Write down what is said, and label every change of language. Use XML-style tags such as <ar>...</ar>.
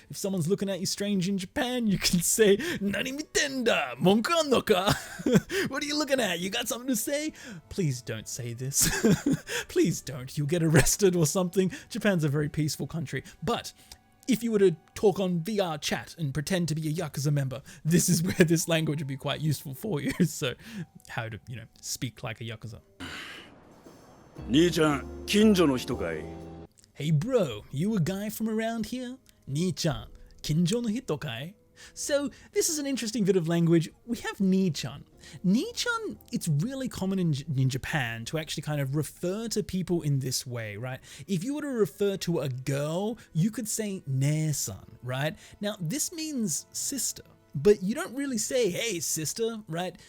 <en>If someone's looking at you strange in Japan, you can say, nani mitenda? Monku anno ka? What are you looking at? You got something to say? Please don't say this. Please don't. You'll get arrested or something. Japan's a very peaceful country. But if you were to talk on VR chat and pretend to be a Yakuza member, this is where this language would be quite usul for you. So how to, speak like a Yakuza.</en> <ja>兄ちゃん、近所の人かい?</ja> <en>Hey bro, you a guy from around here?</en> <ja>兄ちゃん、近所の人かい?</ja> <en>So this is an interesting bit of language. We have ni-chan. Ni-chan, it's really common in Japan to actually kind of refer to people in this way, right? If you were to refer to a girl, you could say ne-san, right? Now this means sister, but you don't really say, hey sister, right?</en>